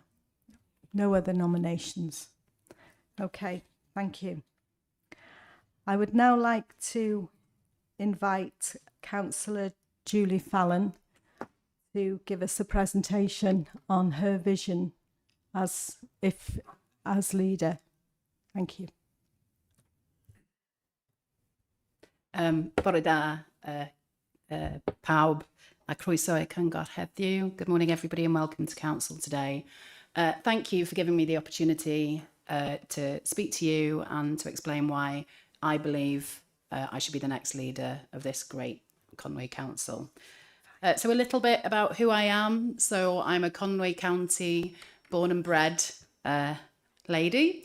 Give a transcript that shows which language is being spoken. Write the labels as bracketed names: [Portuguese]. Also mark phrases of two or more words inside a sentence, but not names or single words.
[English] No other nominations. Okay, thank you. I would now like to invite Councillor Julie Fallon to give us a presentation on her vision as leader. Thank you. [Welsh] Bore da, pawb, a croeso i'r cyngor heddiw. [English] Good morning, everybody, and welcome to Council today. Thank you for giving me the opportunity to speak to you and to explain why I believe I should be the next leader of this great Conway Council. So a little bit about who I am. So I'm a Conway County born and bred lady.